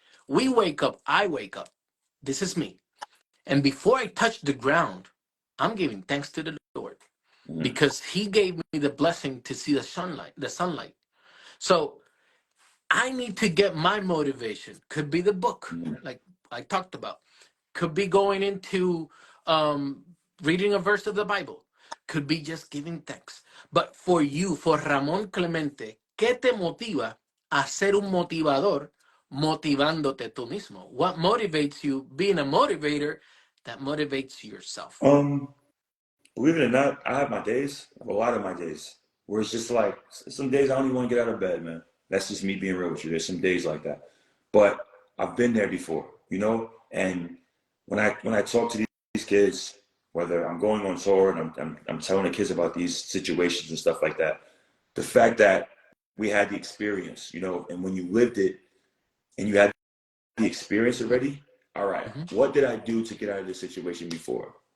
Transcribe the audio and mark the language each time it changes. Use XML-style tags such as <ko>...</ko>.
<en>We wake up, I wake up, this is me, and before I touch the ground, I'm giving thanks to the Lord because he gave me the blessing to see the sunlight. So I need to get my motivation. Could be the book, like I talked about. Could be going into reading a verse of the Bible. Could be just giving thanks. But for you, for Ramón Clemente,</en> <es>¿qué te motiva a ser un motivador motivándote tú mismo?</es> <en>What motivates you being a motivator that motivates yourself? Believe it or not, I have my days, I have a lot of my days, where it's just like, some days I don't even want to get out of bed, man. That's just me being real with you. There's some days like that. But I've been there before, and when I talk to these kids, whether I'm going on tour and I'm telling the kids about these situations and stuff like that, the fact that we had the experience, and when you lived it and you had the experience already, all right, what did I do to get out of this situation before?</en>